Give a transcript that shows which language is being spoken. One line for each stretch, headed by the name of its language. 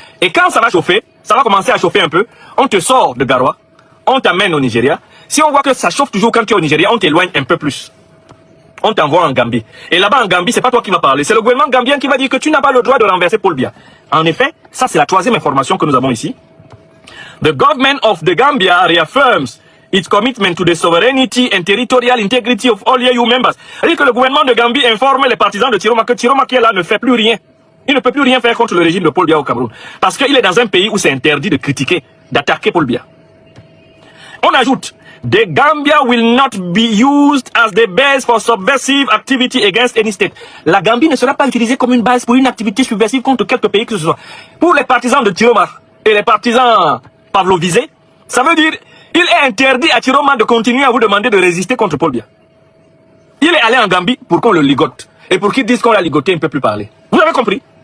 French: Et quand ça va chauffer, ça va commencer à chauffer un peu, on te sort de Garoua, on t'amène au Nigeria. Si on voit que ça chauffe toujours quand tu es au Nigeria, on t'éloigne un peu plus. On t'envoie en Gambie. Et là-bas en Gambie, c'est pas toi qui vas parler, c'est le gouvernement gambien qui va dire que tu n'as pas le droit de renverser Paul Biya. En effet, ça c'est la troisième information que nous avons ici.
English: The government of the Gambia reaffirms its commitment to the sovereignty and territorial integrity of all EU members.
French: C'est-à-dire que le gouvernement de Gambie informe les partisans de Chiroma que Chiroma qui est là ne fait plus rien. Il ne peut plus rien faire contre le régime de Paul Biya au Cameroun. Parce qu'il est dans un pays où c'est interdit de critiquer, d'attaquer Paul Biya. On ajoute,
English: the Gambia will not be used as the base for subversive activity against any state.
French: La Gambie ne sera pas utilisée comme une base pour une activité subversive contre quelque pays que ce soit. Pour les partisans de Chiroma et les partisans pavlovisés, ça veut dire il est interdit à Chiroma de continuer à vous demander de résister contre Paul Biya. Il est allé en Gambie pour qu'on le ligote. Et pour qu'ils disent qu'on l'a ligoté, il ne peut plus parler. Vous avez compris?